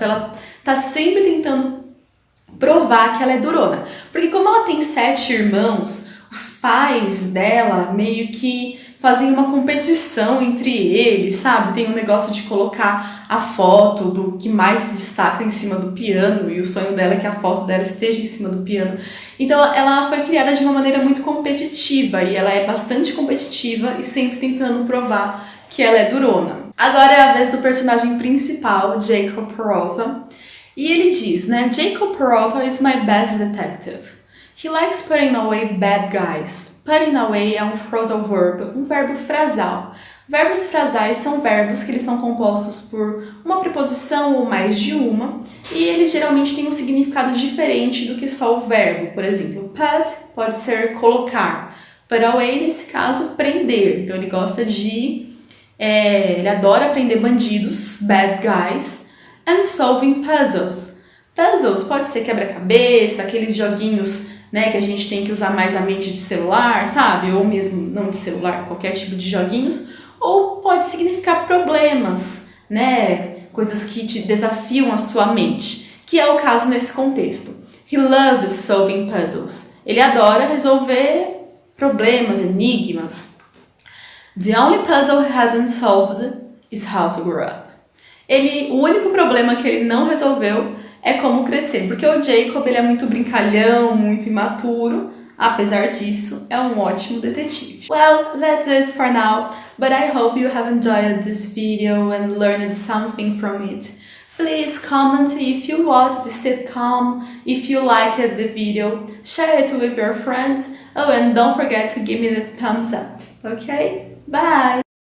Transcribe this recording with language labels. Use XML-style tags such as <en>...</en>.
<pt>Ela está sempre tentando provar que ela é durona. Porque como ela tem 7 irmãos, os pais dela meio que fazem uma competição entre eles, sabe? Tem um negócio de colocar a foto do que mais se destaca em cima do piano, e o sonho dela é que a foto dela esteja em cima do piano. Então ela foi criada de uma maneira muito competitiva, e ela é bastante competitiva e sempre tentando provar que ela é durona. Agora é a vez do personagem principal, Jacob Peralta, e ele diz, né?</pt> <en>Jacob Peralta is my best detective. He likes putting away bad guys.</en> <pt>Putting away é um phrasal verb, um verbo frasal. Verbos frasais são verbos que eles são compostos por uma preposição ou mais de uma, e eles geralmente têm um significado diferente do que só o verbo. Por exemplo, put pode ser colocar. Put away, nesse caso, prender. Então ele gosta de... ele adora prender bandidos,</pt> <en>bad guys, and solving puzzles.</en> <pt>Puzzles pode ser quebra-cabeça, aqueles joguinhos, né, que a gente tem que usar mais a mente de celular, sabe? Ou mesmo não de celular, qualquer tipo de joguinhos. Ou pode significar problemas, né? Coisas que te desafiam a sua mente, que é o caso nesse contexto.</pt> <en>He loves solving puzzles.</en> <pt>Ele adora resolver problemas, enigmas.</pt> <en>The only puzzle he hasn't solved is how to grow up.</en> <pt>O único problema que ele não resolveu é como crescer, porque o Jacob ele é muito brincalhão, muito imaturo, apesar disso, é um ótimo detetive.</pt> <en>Well, that's it for now, but I hope you have enjoyed this video and learned something from it. Please comment if you watched the sitcom, if you liked the video, share it with your friends, oh, and don't forget to give me the thumbs up, okay? Bye!</en>